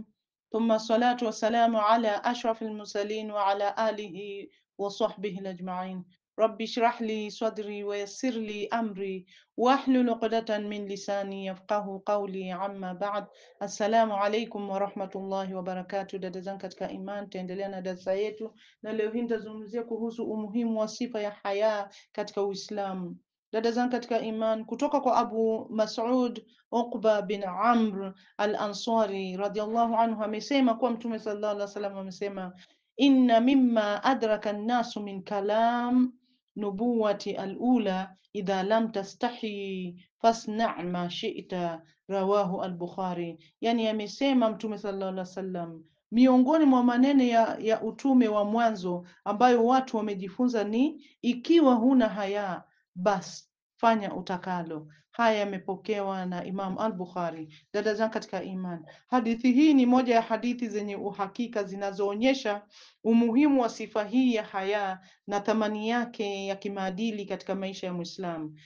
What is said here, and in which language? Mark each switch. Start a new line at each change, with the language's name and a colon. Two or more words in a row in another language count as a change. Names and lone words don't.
Arabic: ثم الصلاة والسلام على أشرف المرسلين وعلى آله وصحبه أجمعين. ربي اشرح لي صدري ويسر لي أمري واحلل عقدة من لساني يفقه قولي. عما بعد. السلام عليكم ورحمة الله وبركاته.
Swahili: Dada zangu katika iman, taendelea na darasa yetu, na leo hii nitazungumzia kuhusu umuhimu wa sifa ya haya katika Uislamu. Dada zangu katika iman, kutoka kwa Abu Mas'ud Uqba bin Amr al-Ansari
Arabic: رضي الله عنه
Swahili: amesema kuwa Mtume
Arabic: صلى الله عليه وسلم
Swahili: amesema,
Arabic: إن مما أدرك الناس من كلام النبوة الأولى إذا لم تستحي فاصنع ما شئت، رواه البخاري.
Swahili: Yani amesema Mtume
Arabic: صلى الله عليه وسلم,
Swahili: miongoni mwa maneno ya utume wa mwanzo ambayo watu wamejifunza ni ikiwa huna haya basi fanya utakalo. Haya yamepokewa na Imam al-Bukhari. Dada zangu katika iman, hadithi hii ni moja ya hadithi zenye uhakika zinazoonyesha umuhimu wa sifa hii ya haya na thamani yake ya kimaadili katika maisha ya Muislamu.